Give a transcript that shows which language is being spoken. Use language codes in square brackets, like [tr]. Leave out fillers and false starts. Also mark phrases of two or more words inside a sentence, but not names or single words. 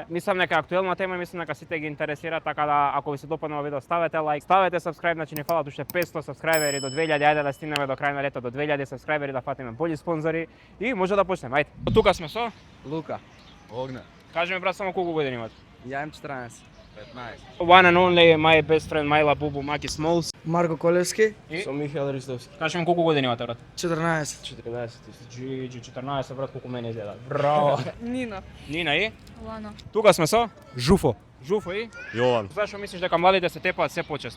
[mk] Мислам дека актуелна тема, мислам дека сите ги интересира, така да ако ви се допадна видео, ставете лайк, ставете subscribe, значи ни фалат уште 500 subscriberi до 2000, ајде да стигнеме до крај на лето до 2000 subscriberi, да фатиме болji спонзори и може да почнеме. Ајде. Од тука сме со Лука. Огне. Кажи ми брат само колку години имате? Ја имам 14. 15. [en] One and only my best friend Майла Бубу Маки Смолс. [mk] Марко Колевски, И Со Михаил Ристовски. кажи ми колку години имате брат? 14. 14. Джиджи 14 брат, колку мене изгледа. Браво. Нина. Нина и Лана. тука сме со Жуфо. Жуфо и Јован. зашо мислиш дека младите се тепаат се почесто?